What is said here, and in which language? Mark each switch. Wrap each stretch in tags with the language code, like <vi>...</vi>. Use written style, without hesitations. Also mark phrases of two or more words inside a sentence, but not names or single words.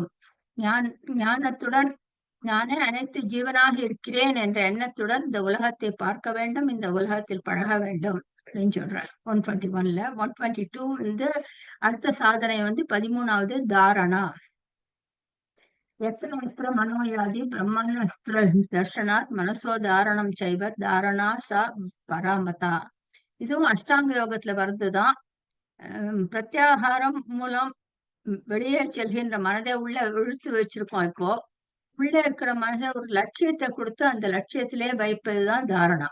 <ta>ஞானத்துடன் நானே அனைத்து ஜீவனாக இருக்கிறேன் என்ற எண்ணத்துடன் இந்த உலகத்தை பார்க்க வேண்டும், இந்த உலகத்தில் பழக வேண்டும் அப்படின்னு சொல்றார் 121ல. 122 வந்து அடுத்த சாதனை வந்து 13வது தாரணா.</ta> <sa>यत्र यत्र मनोयाति ब्रह्मण्यत्र दर्शनात् मनसो धारणं सैव धारणा च परामता.</sa> <ta>இதுவும் அஷ்டாங்க யோகத்துல வர்றதுதான். பிரத்யாகாரம் மூலம் வெளியே செல்கின்ற மனதை உள்ள இழுத்து வச்சிருக்கோம் இப்போ. உள்ள இருக்கிற மனதை ஒரு லட்சியத்தை கொடுத்து அந்த லட்சியத்திலே வைப்பதுதான் தாரணா.</ta>